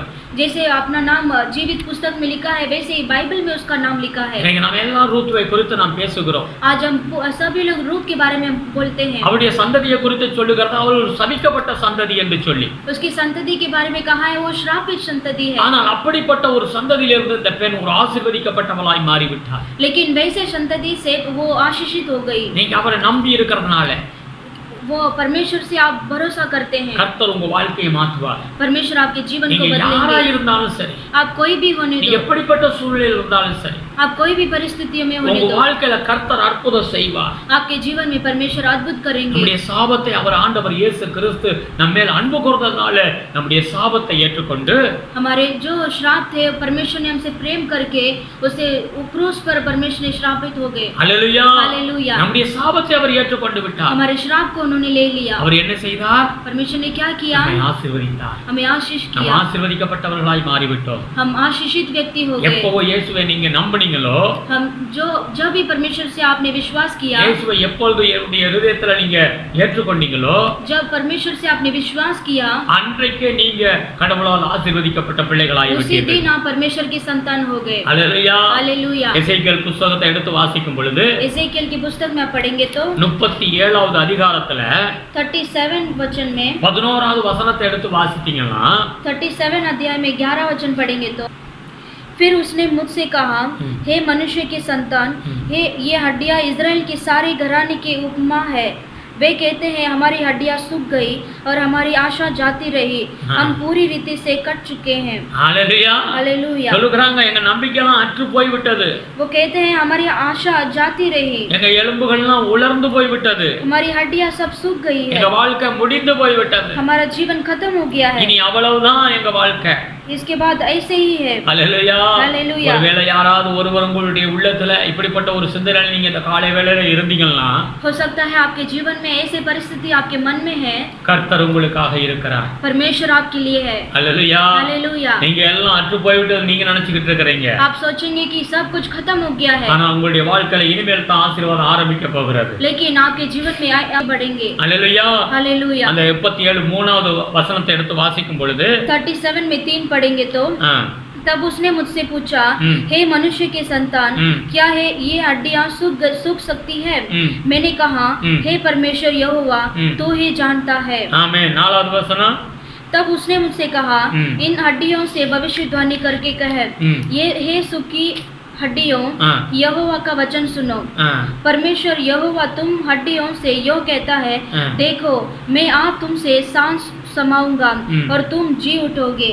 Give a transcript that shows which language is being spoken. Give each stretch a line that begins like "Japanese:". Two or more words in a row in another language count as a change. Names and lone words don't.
Hindi: जैसे अपना नाम जीवित पुस्तक में लिखा है वैसे ही बाइबल में उसका नाम लिखा है.
Tamil: இன்னைக்கு நாம எல்லாம் ரூத்துவை குறித்து நாம் பேசுகிறோம்.
Hindi: आज हम सभी लोग रूत के बारे में बोलते हैं.
Tamil: அவளுடைய சந்ததியை குறித்து சொல்லுகிறது அவள் ஒரு சபிக்கப்பட்ட சந்ததி என்று சொல்லி.
Hindi: उसकी संतति के बारे में कहा है वो श्रापित संतति है.
Tamil: ஆனால் அப்படிப்பட்ட ஒரு சந்ததியிலிருந்து இந்த பெண் ஒரு ஆசீர்வதிக்கப்பட்டவளாய் மாறிவிட்டார்.
Hindi: लेकिन वैसे संतति से वो आशीषित हो गई.
Tamil: நீங்க அவரை நம்பி இருக்கிறதுனால
Hindi: वो परमेश्वर से आप भरोसा करते हैं.
Tamil: கர்த்தர் உங்க வாழ்க்கையை மாற்றுவார்.
Hindi: परमेश्वर आपके जीवन को
Tamil: நீங்க யாரா
Hindi: बदलेंगे.
Tamil: இருந்தாலும் சரி,
Hindi: आप कोई भी होने
Tamil: நீ
Hindi: दो,
Tamil: எப்படிப்பட்ட சூழ்நிலையில் இருந்தாலும் சரி,
Hindi: आप कोई भी परिस्थितियों में होने
Tamil: உங்க
Hindi: दो,
Tamil: வாழ்க்கையில கர்த்தர் அற்புதம் செய்வார்.
Hindi: आपके जीवन में परमेश्वर अद्भुत करेंगे.
Tamil: நம்முடைய சாபத்தை அவர் ஆண்டவர் இயேசு கிறிஸ்து நம்ம மேல் அன்பு கூர்ந்ததனால நம்முடைய சாபத்தை ஏற்றுக்கொண்டு
Hindi: हमारे जो श्राप थे परमेश्वर ने हमसे प्रेम करके उसे क्रूस पर परमेश्वर ने श्रापित हो गए.
Tamil: ஹல்லேலூயா.
Hindi: हालेलुया.
Tamil: நம்முடைய சாபத்தை அவர் ஏற்றுக்கொண்டு விட்டார்.
Hindi: हमारे श्राप को उन्होंने ले लिया.
Tamil: அவர் என்ன செய்தார்?
Hindi: परमेश्वर ने क्या किया?
Tamil: நம்மை ஆசீர்வதித்தார்.
Hindi: हमें आशीष
Tamil: நாம்
Hindi: किया.
Tamil: ஆசீர்வதிக்கப்பட்டவர்களாய் மாறிவிட்டோம்.
Hindi: हम आशीषित व्यक्ति हो गए.
Tamil: எப்போ இயேசுவை நீங்க நம்பினீங்களோ,
Hindi: हम जब भी परमेश्वर से आपने विश्वास किया,
Tamil: இயேசுவை எப்பொழுது உங்களுடைய இதயத்துல நீங்க ஏற்றுக்கொண்டீங்களோ,
Hindi: जब परमेश्वर से आपने विश्वास किया,
Tamil: அன்றைக்கே நீங்க கடவுளால் ஆசீர்வதிக்கப்பட்ட பிள்ளைகளாய்
Hindi: उसी
Tamil: விட்டீர்கள்.
Hindi: दिन आप परमेश्वर की संतान हो गए.
Tamil: ஹல்லேலூயா.
Hindi: हालेलुया.
Tamil: எசேக்கியேல் புத்தகத்தை எடுத்து வாசிக்கும் பொழுது
Hindi: एसेकियेल की पुस्तक में आप पढ़ेंगे तो
Tamil: 37வது அதிகாரத்துல
Hindi: 37 वचन में
Tamil: 11வது வசனத்தை எடுத்து வாசித்தீங்கன்னா
Hindi: 37 अध्याय में 11 वचन पढ़ेंगे तो फिर उसने मुझसे कहा, हे मनुष्य के संतान, हे ये हड्डियां इज़राइल के सारे घराने के उपमा है. वे कहते हैं हमारी हड्डियां सूख गई और हमारी आशा जाती रही. हम पूरी रीति से कट चुके हैं.
Tamil: ஹல்லேலூயா.
Hindi: हालेलुया.
Tamil: சொல்லுகிறாங்க எங்க நம்பிக்கைலாம் அற்று போய் விட்டது.
Hindi: वो कहते हैं हमारी आशा जाती रही.
Tamil: எங்க எலும்புகள்லாம் உலர்ந்து போய் விட்டது.
Hindi: हमारी हड्डियां सब सूख गई है.
Tamil: எங்க வாழ்க்கை முடிந்து போய் விட்டது.
Hindi: हमारा जीवन खत्म हो गया है.
Tamil: இனி அவ்வளவுதான் எங்க வாழ்க்கை.
Hindi: इसके बाद ऐसे ही है.
Tamil: ஹல்லேலூயா.
Hindi: हालेलुया.
Tamil: ஒருவேளை யாராவது ஒருவர் உங்களுடைய உள்ளத்துல இப்படிப்பட்ட ஒரு சிந்தனையில் நீங்க இந்த காலை வேளையில இருந்தீங்கன்னா,
Hindi: हो सकता है आपके जीवन में ऐसे परिस्थिति आपके मन में है,
Tamil: கர்த்தர் உங்களுக்காக இருக்கிறார்.
Hindi: परमेश्वर आपके लिए है.
Tamil: ஹல்லேலூயா.
Hindi: हालेलुया.
Tamil: நீங்க எல்லாம் அற்று போய் விட்டது நீங்க நினைச்சுக்கிட்டு இருக்கிறீங்க.
Hindi: आप सोचेंगे कि सब कुछ खत्म हो गया है,
Tamil: ஆனா உங்களுடைய வாழ்க்கையில இனிமேல் தான் ஆசீர்வாதம் ஆரம்பிக்க போகிறது.
Hindi: लेकिन आपके जीवन में आगे बढ़ेंगे.
Tamil: ஹல்லேலூயா.
Hindi: हालेलुया.
Tamil: அந்த 77 3வது வசனத்தை எடுத்து வாசிக்கும் பொழுது
Hindi: 37 में 3 पढ़ेंगे तो तब उसने मुझसे पूछा, हे मनुष्य के संतान, क्या है ये हड्डियां सूख सकती है? मैंने कहा, हे परमेश्वर यहोवा, तू ही जानता है.
Tamil: ஆமென். 4வது வசனம்.
Hindi: तब उसने मुझसे कहा, इन हड्डियों से भविष्यवाणी करके कह, ये हे सूखी हड्डियों, यहोवा का वचन सुनो. परमेश्वर यहोवा तुम हड्डियों से यो कहता है, देखो मैं आप तुमसे सांस समाऊंगा और तुम जी उठोगे.